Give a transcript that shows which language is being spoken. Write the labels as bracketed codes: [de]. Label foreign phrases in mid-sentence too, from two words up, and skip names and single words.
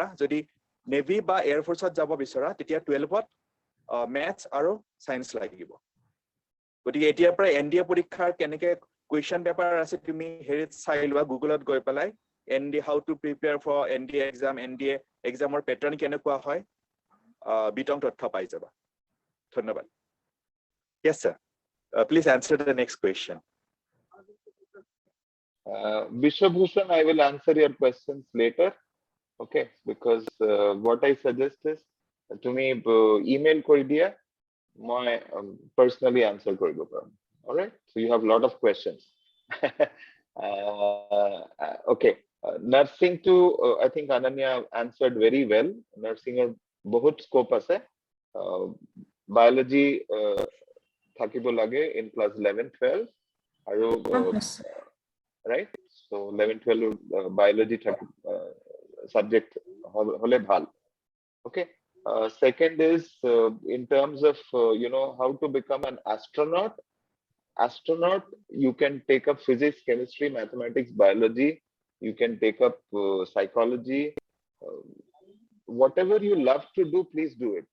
[as] যদি নেভি বা এয়াৰফৰ্চত যাব বিচৰা, তেতিয়া 12ত মেথছ আৰু সায়েন্স লাগিব। গতিকে এতিয়াৰ পৰা এনডিএ পৰীক্ষাৰ কেনেকে [en] question paper [as] আছে তুমি হেৰিত চাই লোৱা, গুগলত গৈ পেলাই এনডিএ [en] how to prepare for NDA exam, [as] এনডিএ এক্সামৰ পেটাৰ্ণ কেনেকুৱা হয়, বিতং তথ্য পাই যাবা। [en] ধন্যবাদ। Yes, sir. Please answer the next question. Bishobhushan, I will answer your questions later. Okay, because what I suggest is to me email [as] কৰি দিয়া, [en] my personally answer [as] কৰিব পাৰিম. [en] All right, so you have a lot of questions. Okay, Nursing to I think Ananya answered very well. [as] Nursing or bahut scope ase. Biology থাকিব লাগে [en] in class 11 12 [as] আৰু [en] right, so 11 12 biology subject [as] হʼলে ভাল. [en] Okay. Second is in terms of how to become an astronaut. You can take up physics, chemistry, mathematics, biology. You can take up psychology. Whatever you love to do, please do it.